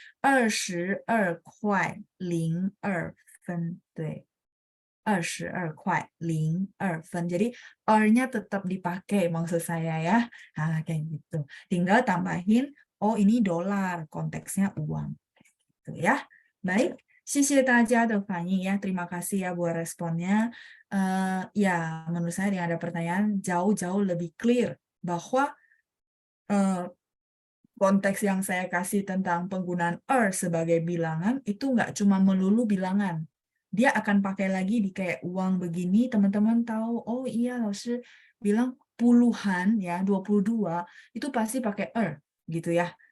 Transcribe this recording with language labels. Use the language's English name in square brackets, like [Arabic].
[Chinese] 22块02分，对。 22块02分. [Indonesian] Jadi nya tetap dipakai maksud saya ya. Nah, kayak gitu. Tinggal tambahin, oh ini dolar, konteksnya uang. Gitu ya. Baik, [Chinese] 谢谢大家的反应ya. [Indonesian] Terima kasih ya buat responnya. Ya, menurut saya dengan ada pertanyaan jauh-jauh lebih clear bahwa konteks yang saya kasih tentang penggunaan sebagai bilangan itu nggak cuma melulu bilangan. Dia akan pakai lagi di kayak uang begini, teman-teman tahu, oh iya Laoshi bilang puluhan ya, 22 itu pasti pakai gitu ya.